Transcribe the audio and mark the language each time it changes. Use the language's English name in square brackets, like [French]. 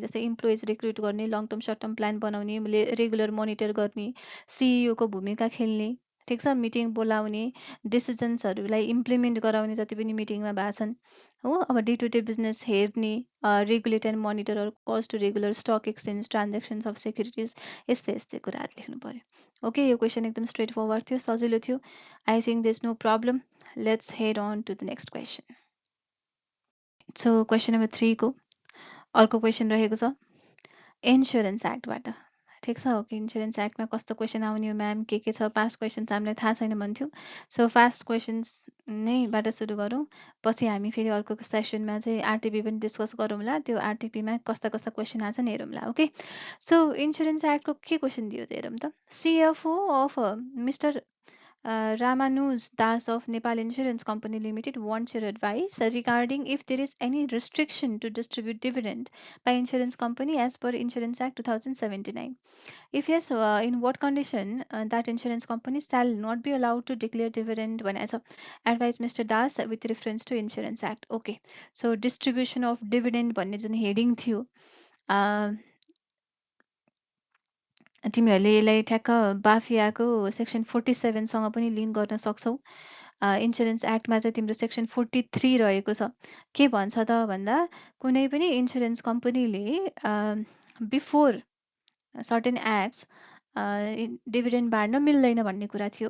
[Nepali] जस्तै employees recruit गर्ने, long term short term plan बनाउने, रेगुलर मोनिटर गर्ने, सिइओको भूमिका खेल्ने, ठिक छ, मिटिङ बोलाउने, डिसिजन्सहरूलाई इम्प्लिमेन्ट गराउने जति पनि मिटिङमा भएको छन् हो. अब डे टु डे बिजनेस हेर्ने, [English] regulate and monitor or cause to regular stock exchange transactions of securities, [Nepali] यस्तै यस्तै कुराहरू लेख्नु पर्यो. ओके, यो क्वेसन एकदम स्ट्रेट फरवर्ड थियो, सजिलो थियो. [English] I think there is no problem. Let's head on to the next question. [Nepali] So question number 3 को अर्को क्वेसन रहेको छ इन्सुरेन्स एक्टबाट. ठिक छ. ओके, इन्सुरेन्स एक्टमा कस्तो क्वेसन आउने हो म्याम, के छ, पास्ट क्वेसन्स हामीलाई थाहा छैन भन्थ्यो. सो फास्ट क्वेसन्स नैबाट सुरु गरौँ. पछि हामी फेरि अर्को सेसनमा चाहिँ आरटिपी पनि डिस्कस गरौँला. त्यो आरटिपीमा कस्ता कस्ता क्वेसन आछन् हेरौँला. ओके, सो इन्सुरेन्स एक्टको के क्वेसन दियो त हेरौँ त. [English] CFO of mister Ramanuj Das of Nepal Insurance Company Limited wants your advice regarding if there is any restriction to distribute dividend by insurance company as per Insurance Act 2079. If yes, in what condition that insurance company shall not be allowed to declare dividend when as a advise Mr. Das with reference to Insurance Act. [Nepali] Okay, so distribution of dividend भन्ने जुन heading थियो, तिमीहरूले यसलाई ठ्याक्क बाफियाको section 47सँग पनि link गर्न सक्छौ. Insurance एक्टमा चाहिँ तिम्रो सेक्सन 43 रहेको छ. के भन्छ त भन्दा कुनै पनि इन्सुरेन्स कम्पनीले [English] before certain acts [Nepali] डिभिडेन्ड बाँड्न मिल्दैन भन्ने कुरा थियो.